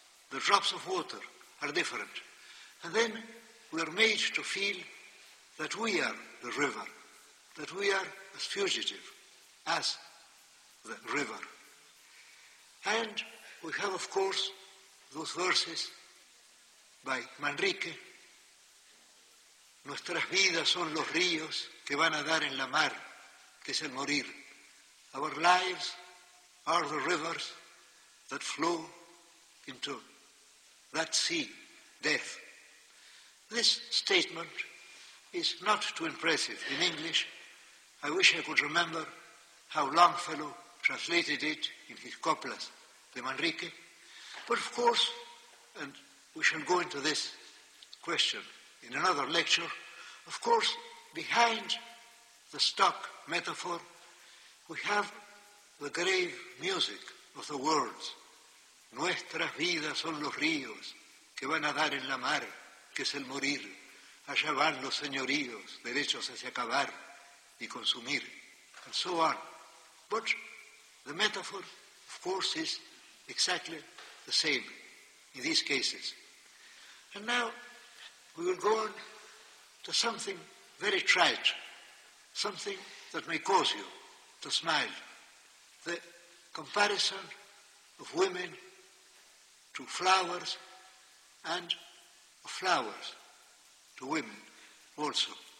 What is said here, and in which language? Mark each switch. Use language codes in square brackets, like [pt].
[en] The drops of water are different. And then we are made to feel that we are the river, that we are as fugitive as the river. And we have, of course, those verses by Manrique. [es] Nuestras vidas son los ríos que van a dar en la mar, que es el morir. [en] Our lives are the rivers that flow into that sea, death. This statement is not too impressive in English. I wish I could remember how Longfellow translated it in his coplas de Manrique. But of course, and we shall go into this question in another lecture, of course, behind the stock metaphor, we have the grave music of the words. [es] Nuestras vidas son los ríos que van a dar en la mar, que es el morir. Allá van los señoríos, derechos hacia acabar y consumir, [en] and so on. But the metaphor, of course, is exactly the same in these cases. And now we will go on to something very trite, something that may cause you to smile, the comparison of women to flowers and of flowers to women also.